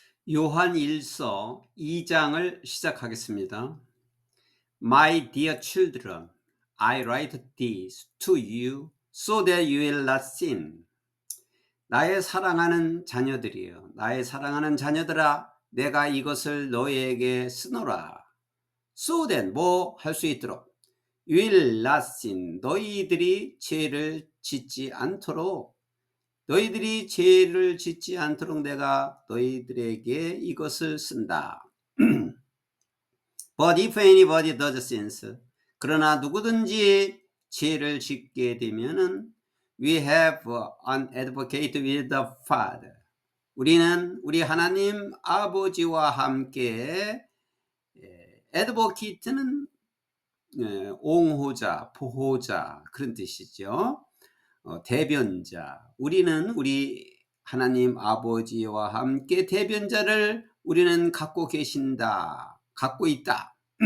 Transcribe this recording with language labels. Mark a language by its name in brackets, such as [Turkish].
[Korean] 요한 1서 2장을 시작하겠습니다. [English] My dear children, I write this to you so that you will not sin. [Korean] 나의 사랑하는 자녀들이여, 나의 사랑하는 자녀들아, 내가 이것을 너희에게 쓰노라. [English] So that [Korean] 뭐 할 수 있도록 [English] you will not sin. [Korean] 너희들이 죄를 짓지 않도록 너희들이 죄를 짓지 않도록 내가 너희들에게 이것을 쓴다. [English] But if anybody does sins, [Korean] 그러나 누구든지 죄를 짓게 되면은 [English] we have an advocate with the Father. [Korean] 우리는 우리 하나님 아버지와 함께 advocate는 옹호자, 보호자 그런 뜻이죠. 대변자. 우리는 우리 하나님 아버지와 함께 대변자를 우리는 갖고 계신다. 갖고 있다.